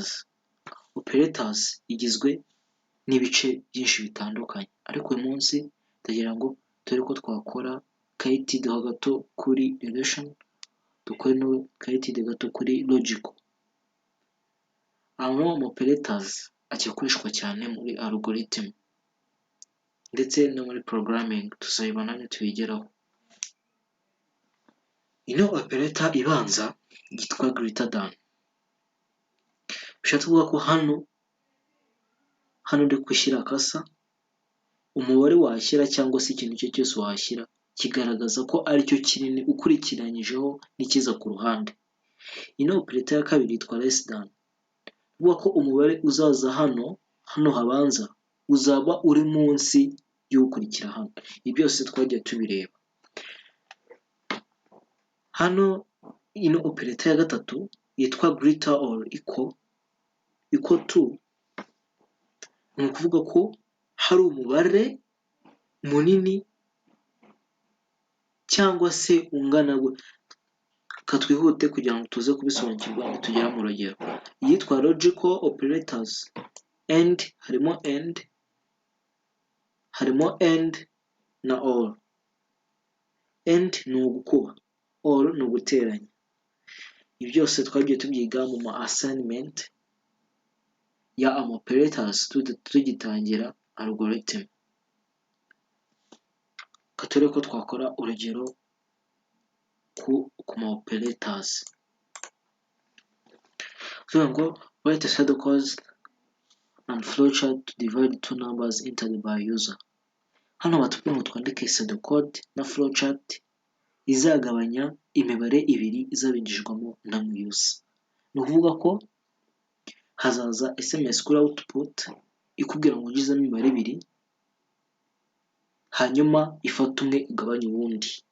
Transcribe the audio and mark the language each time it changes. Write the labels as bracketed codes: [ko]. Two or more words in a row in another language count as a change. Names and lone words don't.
[rw] Operators igizwe n'ibice byinshi bitandukanye, ariko uyu munsi ndagira ngo turi ko twakora kayitid gato kuri relation, dukore no kayitid gato kuri logical. Ama operators akoreshwa cyane muri algorithm ndetse no muri programming, tuzayibona nitubigeraho. Ino operator ibanza yitwa [en] greater than. [rw] Bishatse kuvuga ko hano ndi gushyira kasa, umubare washyira cyangwa se ikintu cyo cyose washyira kigaragaza ko ari cyo kinini ukurikiranyijeho n'ikiza ku ruhande. Ino operator ya kabiri yitwa [en] less than. [rw] Bivuga ko umubare uzaza hano habanza uzaba uri munsi y'ukurikira hano. Ibi byose twagiye tubireba. Hano ino operator ya gatatu yitwa [en] greater or equal to. [rw] Ni ukuvuga ko hari umubare munini cyangwa se ungana. Katwihute kugira ngo tuze kubisobanukirwa nitugera mu rugero. Yitwa [en] logical operators. [rw] Harimo and na or. And ni ugukuba, or ni uguteranya. Ibi byose twagiye tubyiga mu ma assignment ya operators tugitangira algorithm. Katore ko twakora urugero ku ma operators. [en] So ngo write a pseudocode and flowchart to divide two numbers entered by user. [rw] Hano batubwiye ngo twandike pseudocode na flowchart izagabanya imibare ibiri izabinjijwamo na user. Ni ukuvuga ko hazaza SMS kuri output ikubwira ngo ugizemo imibare ibiri, hanyuma ifata umwe igabanya uwundi.